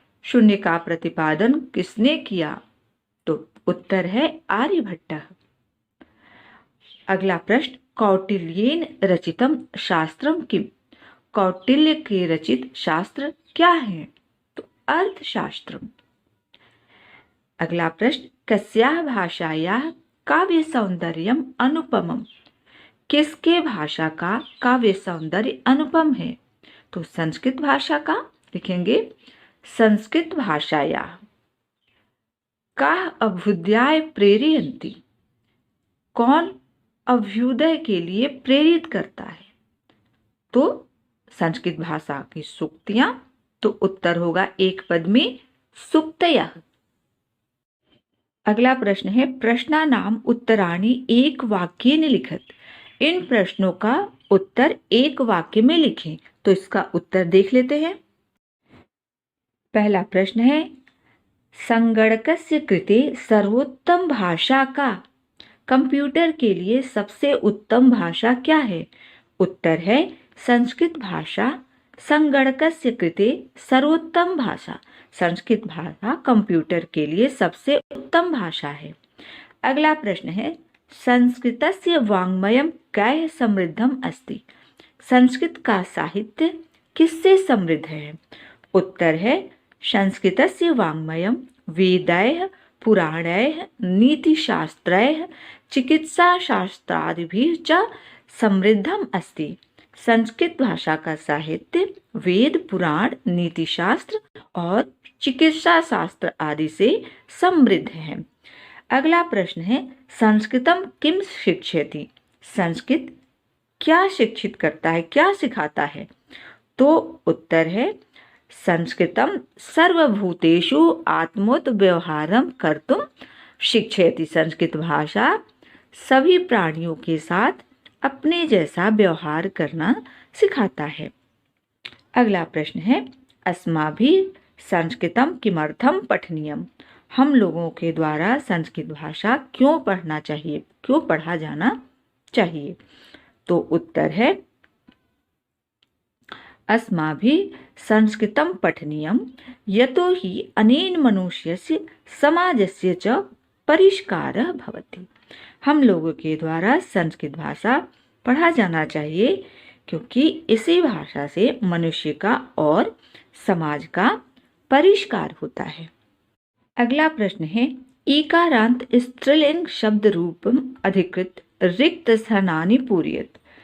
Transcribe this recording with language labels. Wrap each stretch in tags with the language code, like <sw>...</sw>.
<hi>शून्य का प्रतिपादन किसने किया? तो उत्तर है आर्यभट्टः। अगला प्रश्न,</hi> <sa>कौटिल्येन रचितम शास्त्रम किम।</sa> <hi>कौटिल्य के रचित शास्त्र क्या है? तो अर्थशास्त्रम। अगला प्रश्न,</hi> <sa>कस्याः भाषायाः काव्य सौंदर्यम अनुपमम।</sa> <hi>किसके भाषा का काव्य सौंदर्य अनुपम है? तो संस्कृत भाषा का। लिखेंगे</hi> <sa>संस्कृत भाषायाः। काः अभ्युदयाय प्रेरयन्ति।</sa> <hi>कौन अभ्युदय के लिए प्रेरित करता है? तो संस्कृत भाषा की सूक्तियां। तो उत्तर होगा एक पद में सूक्तयः। अगला प्रश्न है,</hi> <sa>प्रश्नानाम उत्तराणि एक वाक्येन लिखत।</sa> <hi>इन प्रश्नों का उत्तर एक वाक्य में लिखें। तो इसका उत्तर देख लेते हैं। पहला प्रश्न है,</hi> <sa>संगणकस्य कृते सर्वोत्तम भाषा</sa> <hi>का। कंप्यूटर के लिए सबसे उत्तम भाषा क्या है? उत्तर है संस्कृत भाषा।</hi> <sa>संगणकस्य कृते सर्वोत्तम भाषा,</sa> <hi>संस्कृत भाषा कंप्यूटर के लिए सबसे उत्तम भाषा है। अगला प्रश्न है,</hi> <sa>संस्कृतस्य वाङ्मयं कैः समृद्धम अस्ति।</sa> <hi>संस्कृत का साहित्य किससे समृद्ध है? उत्तर है</hi> <sa>संस्कृतस्य वाङ्मयं वेदैः पुराणैः नीतिशास्त्रैः चिकित्साशास्त्रादिभिः च समृद्धम अस्ति।</sa> <hi>संस्कृत भाषा का साहित्य वेद, पुराण, नीति शास्त्र और चिकित्सा शास्त्र आदि से समृद्ध है। अगला प्रश्न है,</hi> <sa>संस्कृतम किम शिक्षयति?</sa> <hi>संस्कृत क्या शिक्षित करता है, क्या सिखाता है? तो उत्तर है,</hi> <sa>संस्कृतम सर्वभूतेषु आत्मोत व्यवहारम कर्तुम शिक्षयति।</sa> <hi>संस्कृत भाषा सभी प्राणियों के साथ अपने जैसा व्यवहार करना सिखाता है। अगला प्रश्न है,</hi> <sa>अस्माभिः संस्कृतम किमर्थम पठनीयम?</sa> <hi>हम लोगों के द्वारा संस्कृत भाषा क्यों पढ़ना चाहिए, क्यों पढ़ा जाना चाहिए? तो उत्तर है,</hi> <sa>अस्माभिः संस्कृतं पठनीयं यतो हि अनेन मनुष्यस्य समाजस्य च परिष्कारः भवति।</sa> <hi>हम लोगों के द्वारा संस्कृत भाषा पढ़ा जाना चाहिए क्योंकि इसी भाषा से मनुष्य का और समाज का परिष्कार होता है। अगला प्रश्न है,</hi> <sa>ईकारांत स्त्रीलिंग शब्द रूपम अधिकृत रिक्त स्थानानि पूरयेत्।</sa>